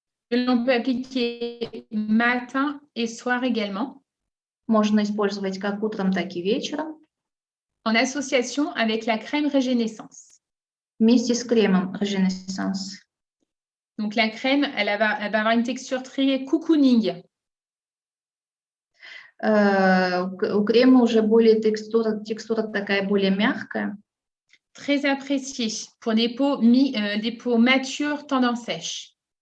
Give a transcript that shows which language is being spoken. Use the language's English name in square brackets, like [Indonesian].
[French] Que l'on peut appliquer matin et soir également. [Russian] Можно использовать как утром, так и вечером. [French] En association avec la crème Régénéissance. [Russian] Вместе с кремом Régénéissance. [French] Donc la crème, elle va avoir une texture très cocooning. [Russian] У крема уже более текстура такая более мягкая. [French] Très appréciée pour des peaux matures tendance sèche.